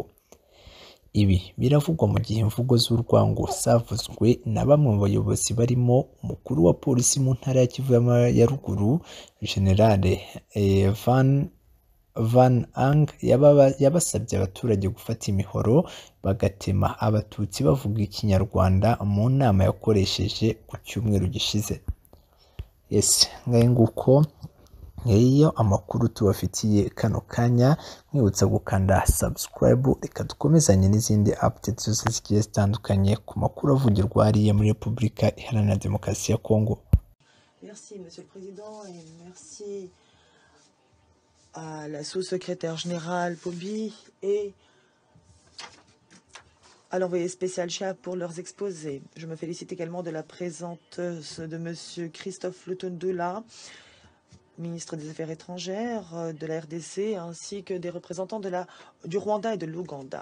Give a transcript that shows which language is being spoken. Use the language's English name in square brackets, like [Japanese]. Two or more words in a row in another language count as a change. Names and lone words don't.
[Kinyarwanda] Ibi biravugwa mu gihe imvugo z'urwango zavuzwe na bamwe mu bayobozi barimo umukuru wa polisi mu ntara ya Kivu ya Ruguru Generale Van Ang yabasabye abaturage gufata imihoro bagatema abatutsi bavuga ikinyarwanda mu nama yakoresheje ku cyumweru gishize. Yes, ngahe nguko iyo amakuru tubafitiye kano kanya mwibutsa gukanda subscribe, reka dukomezanye n'izindi updates zose zigiye zitandukanye ku makuru avugirwa hariya muri Repubulika Iharanira Demokarasi ya Kongo. [French] Merci, Monsieur le Président, et merci à la sous-secrétaire générale Pobi et à l'envoyé spécial Chia pour leurs exposés. Je me félicite également de la présence de Monsieur Christophe Lutundula, ministre des Affaires étrangères de la RDC, ainsi que des représentants du Rwanda et de l'Ouganda.